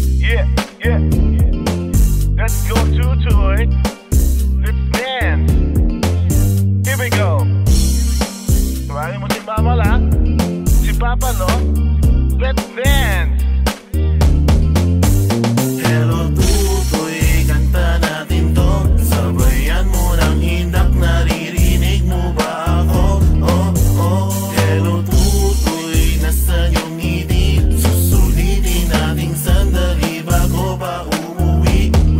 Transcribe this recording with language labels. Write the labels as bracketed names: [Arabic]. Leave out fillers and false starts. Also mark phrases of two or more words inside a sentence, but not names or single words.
[English] Yeah, yeah. Let's go Tutoy. Let's dance. Here we go. [Filipino] Tawagin mo si Mama la, si Papa no. [English] Let's dance. [Filipino] Hello Tutoy, kanta natin to. Sabayan mo ng hindak, naririnig mo ba ako? Oh, oh. Hello Tutoy, nasaan yung ngiti? Susulitin nating sandali bago pa umuwi.